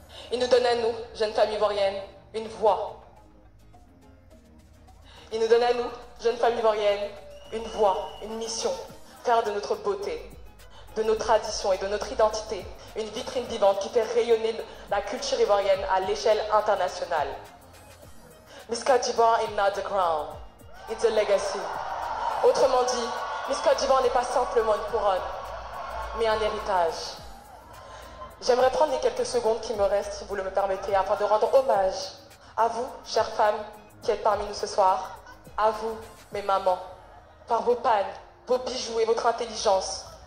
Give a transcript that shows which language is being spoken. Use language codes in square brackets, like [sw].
[fr] Il nous donne à nous, jeunes femmes ivoiriennes, une voix. Il nous donne à nous, jeunes femmes ivoiriennes, une voix, une mission, faire de notre beauté, de nos traditions et de notre identité une vitrine vivante qui fait rayonner la culture ivoirienne à l'échelle internationale. [en] Miss Côte d'Ivoire is not the crown, it's a legacy. [fr] Autrement dit, Miss Côte d'Ivoire n'est pas simplement une couronne, mais un héritage. J'aimerais prendre les quelques secondes qui me restent, si vous le me permettez, afin de rendre hommage à vous, chères femmes qui êtes parmi nous ce soir, à vous, mes mamans, par vos pannes, vos bijoux et votre intelligence.